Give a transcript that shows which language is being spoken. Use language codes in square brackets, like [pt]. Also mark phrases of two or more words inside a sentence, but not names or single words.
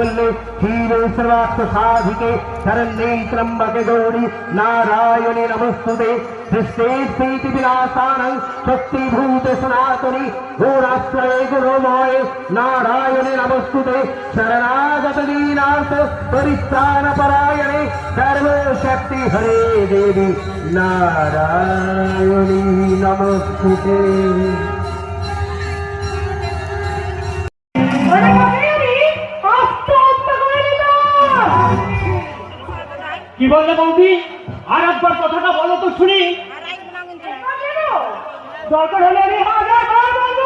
[sa] सर्वमंगल्ये शिवे सर्वार्थ साधिके शरण्ये त्र्यंबके गौरी नारायणे नमस्तुते सृष्टे स्थिति विनाशानं शक्तिभूत सनातनी घोराश्रये गुरुमये नारायणे नमस्तुते शरणागत दीनार्थ परित्राण परायणे सर्वशक्ति हरे देवी नारायणी नमस्तुते। [bn] কি বললে বৌদি? আর একবার কথাটা বলো তো শুনি। দরকার হলে আমি হাজার বার বলবো।